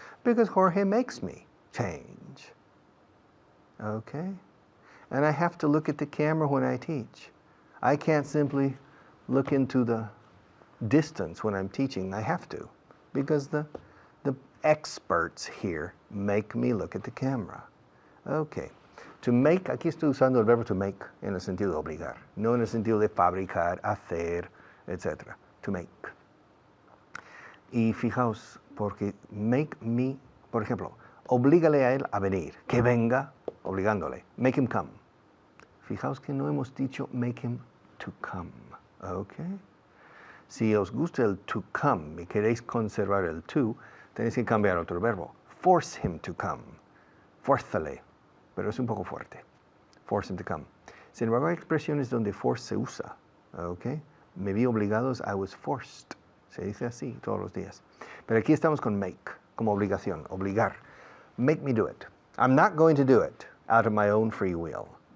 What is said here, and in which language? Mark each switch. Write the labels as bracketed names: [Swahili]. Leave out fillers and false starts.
[English] Because Jorge makes me change. Okay? And I have to look at the camera when I teach. I can't simply look into the distance when I'm teaching. I have to. Because the experts here make me look at the camera. Okay. To make, [Spanish] aquí estoy usando el verbo to make en el sentido de obligar, no en el sentido de fabricar, hacer, etc. To make. Y fijaos, porque make me, por ejemplo, oblígale a él a venir, que venga, obligándole. [English] Make him come. [Spanish] Fijaos que no hemos dicho [English] make him to come. [Spanish] Okay? Si os gusta el to come y queréis conservar el to, tenéis que cambiar otro verbo. [English] Force him to come. [Spanish] Fuérzale. Pero es un poco fuerte. [English] Force him to come. [Spanish] Sin embargo, hay expresiones donde force se usa. [English] Okay? [Spanish] Me vi obligados, [English] I was forced. [Spanish] Se dice así todos los días. Pero aquí estamos con make, como obligación, obligar. [English] Make me do it. I'm not going to do it out of my own free will.